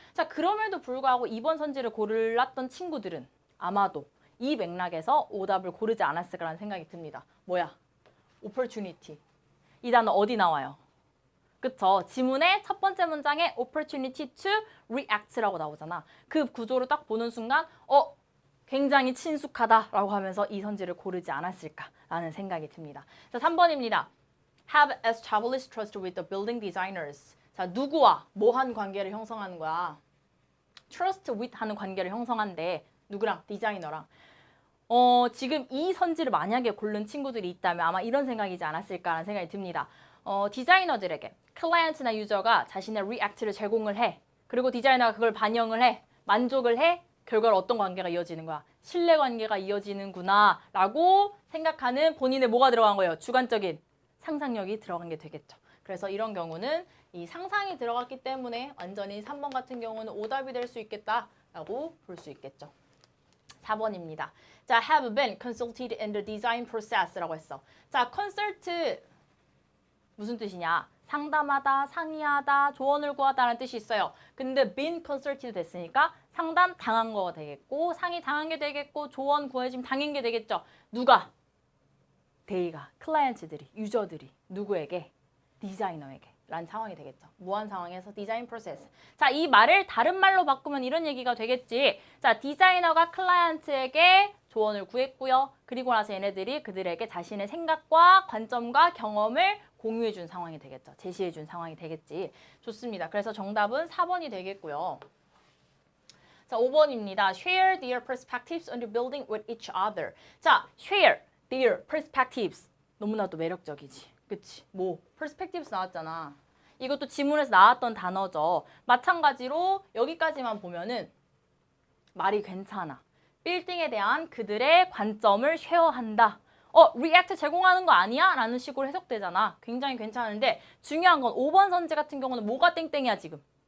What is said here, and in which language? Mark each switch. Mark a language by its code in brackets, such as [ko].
[ko] 자, 그럼에도 불구하고 2번 선지를 골랐던 친구들은 아마도 이 맥락에서 오답을 고르지 않았을까라는 생각이 듭니다. 뭐야? opportunity. 이 단어 어디 나와요? 그쵸? 지문의 첫 번째 문장에 [en] opportunity to react [ko] 라고 나오잖아. 그 구조를 딱 보는 순간 굉장히 친숙하다라고 하면서 이 선지를 고르지 않았을까라는 생각이 듭니다. 자, 3번입니다. [en] Have established trust with the building designers. [ko] 자, 누구와 뭐한 관계를 형성하는 거야? trust with 하는 관계를 형성한대. 누구랑? 디자이너랑. 지금 이 선지를 만약에 고른 친구들이 있다면 아마 이런 생각이지 않았을까라는 생각이 듭니다. 디자이너들에게 클라이언트나 유저가 자신의 리액트를 제공을 해. 그리고 디자이너가 그걸 반영을 해. 만족을 해. 결과로 어떤 관계가 이어지는 거야? 신뢰 관계가 이어지는구나 라고 생각하는 본인의 뭐가 들어간 거예요? 주관적인 상상력이 들어간 게 되겠죠. 그래서 이런 경우는 이 상상이 들어갔기 때문에 완전히 3번 같은 경우는 오답이 될 수 있겠다라고 볼 수 있겠죠. 4번입니다. 자, [en] have been consulted in the design process [ko] 라고 했어. 자, consult 무슨 뜻이냐? 상담하다, 상의하다, 조언을 구하다라는 뜻이 있어요. 근데 been consulted 됐으니까 상담 당한 거가 되겠고 상의 당한 게 되겠고 조언 구해짐 당한 게 되겠죠. 누가? 데이가, 클라이언트들이, 유저들이 누구에게? 디자이너에게 라는 상황이 되겠죠. 무한 상황에서 디자인 프로세스. 자, 이 말을 다른 말로 바꾸면 이런 얘기가 되겠지. 자, 디자이너가 클라이언트에게 조언을 구했고요. 그리고 나서 얘네들이 그들에게 자신의 생각과 관점과 경험을 공유해 준 상황이 되겠죠. 제시해 준 상황이 되겠지. 좋습니다. 그래서 정답은 4번이 되겠고요. 자, 5번입니다. [en] Share their perspectives on the building with each other. 자, share their perspectives. [ko] 너무나도 매력적이지. 그치? 뭐 perspectives 나왔잖아. 이것도 지문에서 나왔던 단어죠. 마찬가지로 여기까지만 보면은 말이 괜찮아. 빌딩에 대한 그들의 관점을 쉐어한다. 리액트 제공하는 거 아니야? 라는 식으로 해석되잖아. 굉장히 괜찮은데 중요한 건 5번 선지 같은 경우는 뭐가 땡땡이야 지금?